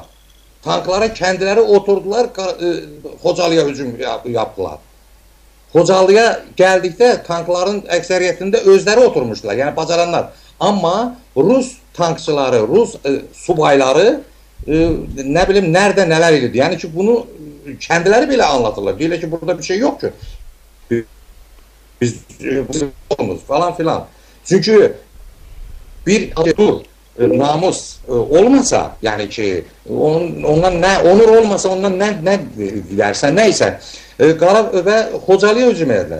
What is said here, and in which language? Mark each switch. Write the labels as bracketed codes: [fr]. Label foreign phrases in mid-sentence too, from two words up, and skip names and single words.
[tr] Tanklara kendiləri oturdular, Xocalıya hücum yaptılar. [az] Xocalıya gəldikdə tankların əksəriyyətində özləri oturmuşdular, yəni bacaranlar. Amma Rus tankçıları, Rus subayları nə bilim, nerede nələr edirdi. Yəni ki, bunu kendiləri belə anlatırlar. Deyirlər ki, burada bir şey yok ki. Biz olmuz falan filan. [tr] Çünkü bir namus olmasa, yani ki ondan ne onur olmasa, ondan ne versen neyse ve Xocalıya hücum ederler.